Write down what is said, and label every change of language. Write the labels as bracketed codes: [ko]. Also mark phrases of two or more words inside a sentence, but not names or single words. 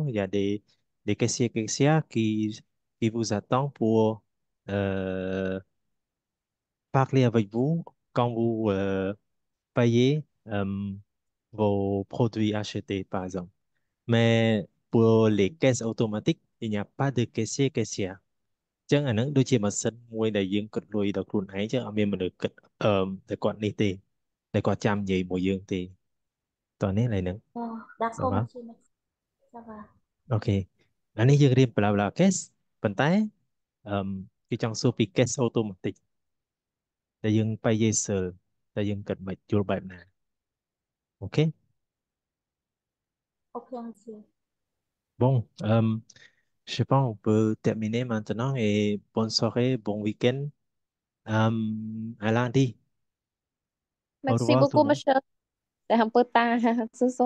[fr] Il y a des caissiers, caissières qui vous attendent pour euh, parler avec vous quand vous payez vos produits achetés, par exemple. Mais pour les caisses automatiques, il n'y a pas de caissier, caissière. [km] ចឹងអាហ្នឹងដូចជាម៉ាស៊ីនមួយដែលយើងគិតលុយដល់ខ្លួនឯងចឹងអត់មានមនុស្សគិតតែគាត់នេះទេតែគាត់ចាំនិយាយមួយយើងទេតោះនេះឡើយហ្នឹង [fr] D'accord, [km] បាទ [fr] monsieur, merci. Ça va. [km] អូខេអានេះយើងរៀន [fr] bla bla case [km] ប៉ុន្តែគេចង់សួរពី [fr] case automatic [km] ដែលយើងបែរយាយសើតែយើងគិតមិនយល់បែបណាអូខេ [fr] Ok, monsieur. bon je pense on peut terminer maintenant et bonne soirée bon week-end à lundi au Merci revoir tout le beaucoup, monde monsieur. Để un peu tard ce soir.